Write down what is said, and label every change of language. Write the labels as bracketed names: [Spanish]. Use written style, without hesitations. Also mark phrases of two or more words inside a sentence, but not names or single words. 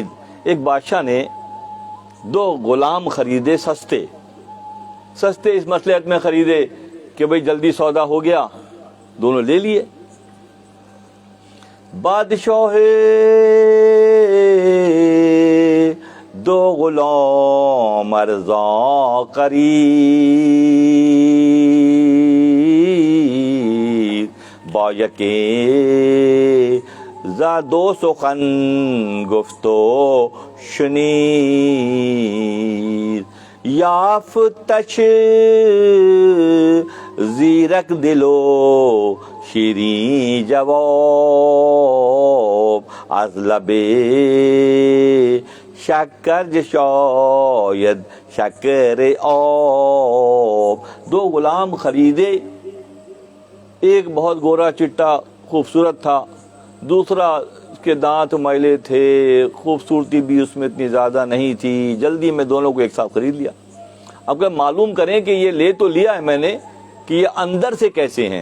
[Urdu] ایک بادشاہ نے 2 غلام خریدے، سستے اس مصلحت میں خریدے کہ بھئی جلدی سودا ہو گیا، دونوں لے لیے. [Persian] بادشاہ 2 غلام ارزاں خرید، با یکی ز 2 سخن گفت و شنید، یافتش زیرک دل و شیرین جواب، از لب شکر شاید شکر آب. [Urdu] 2 غلام خریدے، ایک بہت گورا چٹا خوبصورت تھا، دوسرا اس کے دانت میلے تھے، خوبصورتی بھی اس میں اتنی زیادہ نہیں تھی. جلدی میں دونوں کو ایک ساتھ خرید لیا. اب کہ معلوم کریں کہ یہ لے تو لیا ہے میں نے، کہ یہ اندر سے کیسے ہیں.